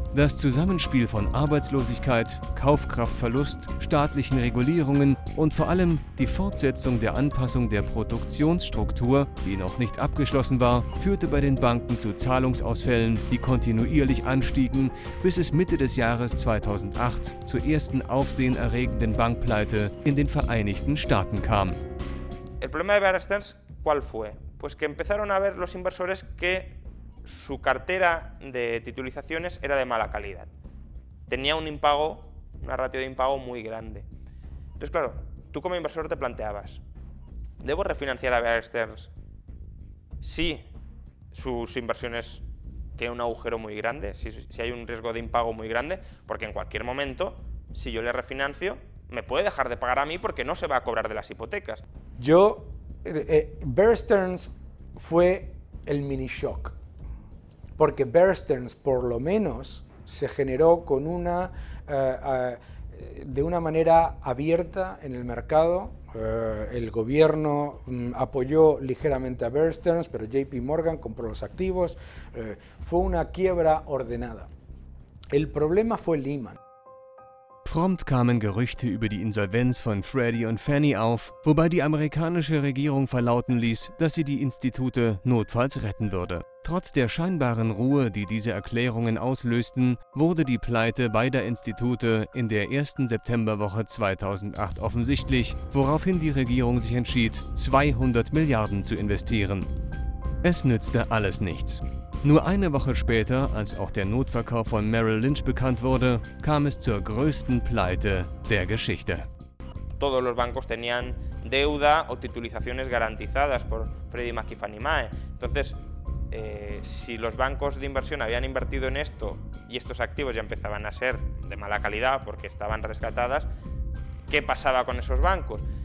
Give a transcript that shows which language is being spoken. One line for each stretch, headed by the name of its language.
German: Das Zusammenspiel von Arbeitslosigkeit, Kaufkraftverlust, staatlichen Regulierungen und vor allem die Fortsetzung der Anpassung der Produktionsstruktur, die noch nicht abgeschlossen war, führte bei den Banken zu Zahlungsausfällen, die kontinuierlich anstiegen, bis es Mitte des Jahres 2008 zur ersten aufsehenerregenden Bankpleite in den Vereinigten Staaten kam.
Spanish: El problema de Bear Stearns, ¿cuál fue? Pues que empezaron a ver los inversores que su cartera de titulizaciones era de mala calidad. Tenía un impago, una ratio de impago muy grande. Entonces, claro, tú como inversor te planteabas, ¿debo refinanciar a Bear Stearns si sus inversiones tienen un agujero muy grande, si hay un riesgo de impago muy grande? Porque en cualquier momento, si yo le refinancio, me puede dejar de pagar a mí porque no se va a cobrar de las hipotecas. Bear Stearns fue el mini shock, porque Bear Stearns por lo menos se generó con de una manera abierta en el mercado. El gobierno apoyó ligeramente a Bear Stearns, pero JP Morgan compró los activos. Fue una quiebra ordenada. El problema fue Lehman.
German: Prompt kamen Gerüchte über die Insolvenz von Freddie und Fannie auf, wobei die amerikanische Regierung verlauten ließ, dass sie die Institute notfalls retten würde. Trotz der scheinbaren Ruhe, die diese Erklärungen auslösten, wurde die Pleite beider Institute in der ersten Septemberwoche 2008 offensichtlich, woraufhin die Regierung sich entschied, 200 Milliarden zu investieren. Es nützte alles nichts. Nur eine Woche später, als auch der Notverkauf von Merrill Lynch bekannt wurde, kam es zur größten Pleite der Geschichte.
Spanish: Todos los bancos tenían deuda o titulizaciones garantizadas por Freddie Mac y Fannie Mae. Entonces, si los bancos de inversión habían invertido en esto y estos activos ya empezaban a ser de mala calidad porque estaban rescatadas, ¿qué pasaba con esos bancos?